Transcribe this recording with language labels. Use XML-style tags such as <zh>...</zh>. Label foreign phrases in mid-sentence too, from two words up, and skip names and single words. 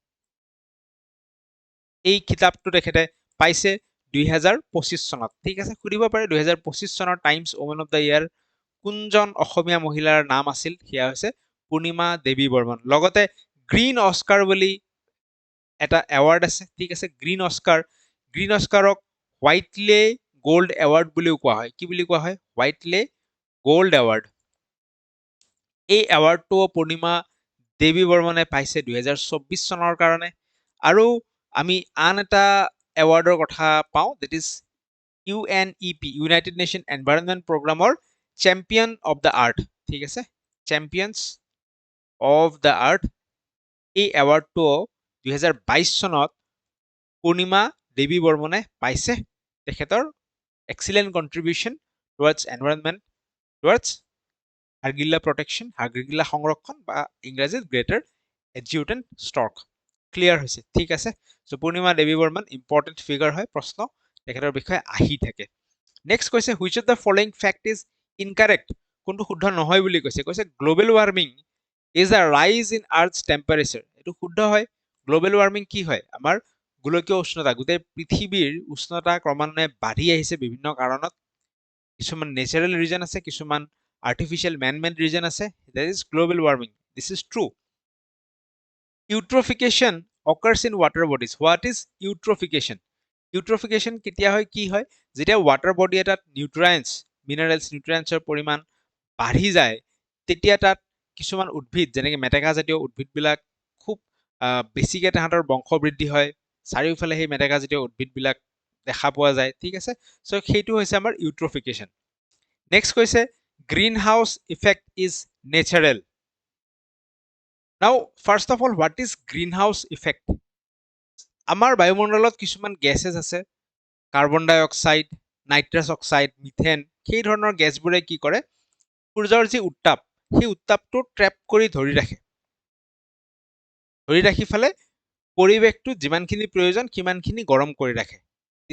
<as>এই কিতাপটো তেখেতে পাইছে 2025 চনত ঠিক আছে সুধিব পাৰে 2025 চনৰ টাইমছ ওমেন অফ দ্য ইয়াৰ কোনজন অসমীয়া মহিলাৰ নাম আছিল সেয়া হৈছে পূৰ্ণিমা দেৱী বৰ্মন লগতে গ্ৰীণ অস্কাৰ বুলি এটা এৱাৰ্ড আছে ঠিক আছে গ্ৰীণ অস্কাৰক হোৱাইটলে গোল্ড এৱাৰ্ড বুলিও কোৱা হয় কি বুলি কোৱা হয় হোৱাইটলে গোল্ড এৱাৰ্ড এই এৱাৰ্ডটো পূৰ্ণিমা দেৱী বৰ্মনে পাইছে 2024 চনৰ কাৰণে আৰু আমি আন এটা এৱাৰ্ডৰ কথা পাওঁ</as> <en>that is</en> <as>UNEP ইউনাইটেড নেশ্যন এনভাইৰনমেণ্ট প্ৰগ্ৰামৰ চেম্পিয়ন অফ দ্য আৰ্থ ঠিক আছে চেম্পিয়নছ অফ দ্য আৰ্থ এই এৱাৰ্ডটো 2022 চনত পূৰ্ণিমা দেৱী বৰ্মনে পাইছে তেখেতৰ</as> <en>excellent contribution towards environment towards</en> <as>হাৰগিল্লা প্ৰটেকশ্যন হাৰগিল্লা সংৰক্ষণ বা ইংৰাজীত</as> <en>greater adjutant stork</en> <as>ক্লিয়াৰ হৈছে ঠিক আছে সো পূৰ্ণিমা দেৱী বৰ্মন</as> <en>important figure</en> <as>হয় প্ৰশ্ন তেখেতৰ বিষয়ে আহি থাকে নেক্সট কৈছে</as> <en>which of the following fact is incorrect</en> <as>কোনটো শুদ্ধ নহয় বুলি কৈছে</as> <en>global warming is a rise in earth's temperature</en> <as>এইটো শুদ্ধ হয়</as> <en>global warming</en> <as>কি হয় আমাৰ গোলকীয় উষ্ণতা গোটেই পৃথিৱীৰ উষ্ণতা ক্ৰমান্বয়ে বাঢ়ি আহিছে বিভিন্ন কাৰণত কিছুমান</as> <en>natural reason</en> <as>আছে কিছুমান</as> <en>artificial man-made region</en> <as>আছে</as> <en>that is global warming this is true eutrophication occurs in water bodies what is eutrophication</en> <as>কেতিয়া হয় কি হয় যেতিয়া</as> <en>water body</en> <as>এটাত nutrientsৰ পৰিমাণ বাঢ়ি যায় তেতিয়া তাত কিছুমান উদ্ভিদ যেনেকৈ মেটেকা জাতীয় উদ্ভিদবিলাক খুব বেছিকৈ তাহাঁতৰ বংশ বৃদ্ধি হয় চাৰিওফালে সেই মেটেকা জাতীয় উদ্ভিদবিলাক দেখা পোৱা যায় ঠিক আছে সো সেইটো হৈছে আমাৰ ইউট্ৰফিকেশ্যন নেক্সট কৈছে</as> <en>greenhouse effect is natural now first of all what is greenhouse effect</en> <as>আমাৰ বায়ুমণ্ডলত কিছুমান গেছেছ আছে</as> <en>carbon dioxide nitrous oxide</en> <as>মিথেন সেই ধৰণৰ গেছবোৰে কি কৰে সূৰ্যৰ যি উত্তাপ সেই উত্তাপটো ট্ৰেপ কৰি ধৰি ৰাখি ফেলে পৰিৱেশটো যিমানখিনি প্ৰয়োজন সিমানখিনি গৰম কৰি ৰাখে দিছ</as>